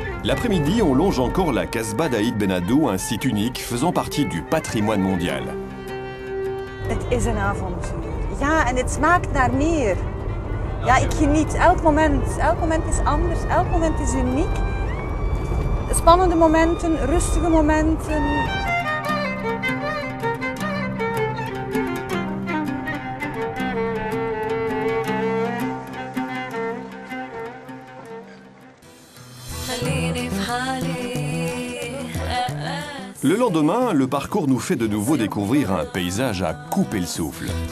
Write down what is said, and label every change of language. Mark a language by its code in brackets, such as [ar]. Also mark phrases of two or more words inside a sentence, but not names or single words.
[fr] L'après-midi, on longe encore la Kasbah d'Aïd Ben Haddou, un site unique faisant partie du patrimoine mondial. [nl] Het is een avontuur. Ja, en het smaakt naar meer. Ja, ik geniet elk moment. Elk moment is anders, elk moment is uniek. Spannende momenten, rustige momenten. [fr] Le lendemain, le parcours nous fait de nouveau découvrir un paysage à couper le souffle.